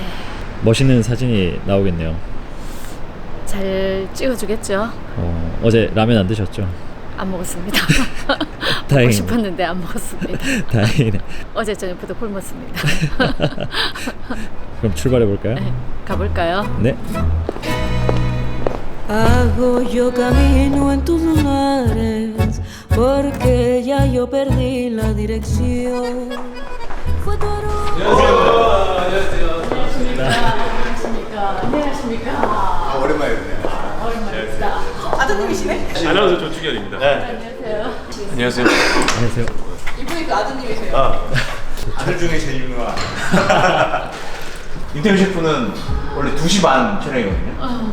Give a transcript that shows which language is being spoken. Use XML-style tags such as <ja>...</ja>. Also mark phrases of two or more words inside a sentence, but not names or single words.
<ko>멋있는 사진이 나오겠네요. 잘 찍어주겠죠? 어제 라면 안 드셨죠? 안 먹었습니다. 먹고 다행이네. 싶었는데 안 먹었습니다. 다행이네. 어제 저녁부터 굶었습니다. 그럼 출발해 볼까요? 네, 가볼까요? 네.</ko> <es>Hago yo camino en tus lunares, porque ya yo perdí la dirección. Fue tu aroma.</es> <ko>안녕하십니까. 오랜만이네. 아나운서 조충현입니다. 안녕하세요. 안녕하세요. 아들 중에 제일 유명한. 인터뷰 셰프는 원래 2시 반 촬영이거든요.</ko>